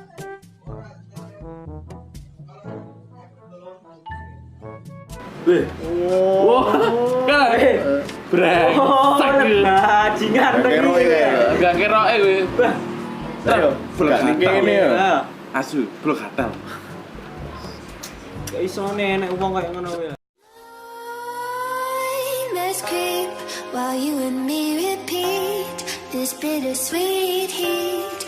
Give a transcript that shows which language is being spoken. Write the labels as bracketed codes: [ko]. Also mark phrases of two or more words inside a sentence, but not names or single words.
[jv] Weh. Wah, kan. Brek. Bajingan Kero iki. Enggak keroke kowe. Ayo, Blok gak ngene ya. Asu, blok gatal. Gak iso nek wong kaya ngono kuwi. [en] Let's creep while you and me repeat this bittersweet heat.